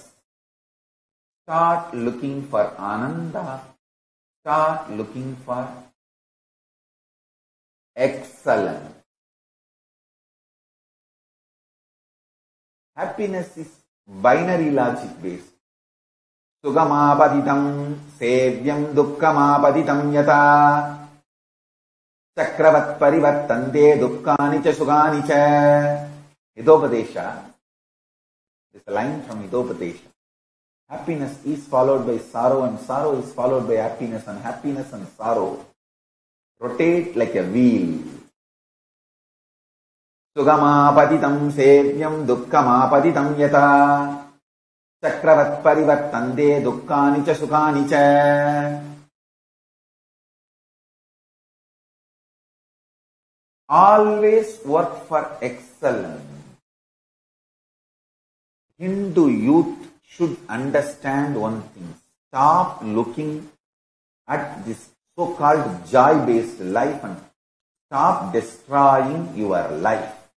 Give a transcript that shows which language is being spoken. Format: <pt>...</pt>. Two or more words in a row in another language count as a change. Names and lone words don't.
<en>Start looking for Ananda. Start looking for excellence. Happiness is binary logic based.</en> <sa>Sugamapaditam sevyam dukkhamapaditam yata chakravat parivartante dukkani cha sugani cha.</sa> <en>Hitopadesha. This is a line from Hitopadesha. Happiness is followed by sorrow and sorrow is followed by happiness and sorrow rotate like a wheel.</en> <sa>Sugamapaditam sevyam dukkhamapaditam yata chakravat parivartante dukkani cha sukani cha.</sa> <en>Always work for excellence. Hindu youth should understand one thing. Stop looking at this so-called joy-based life and stop destroying your life.</en>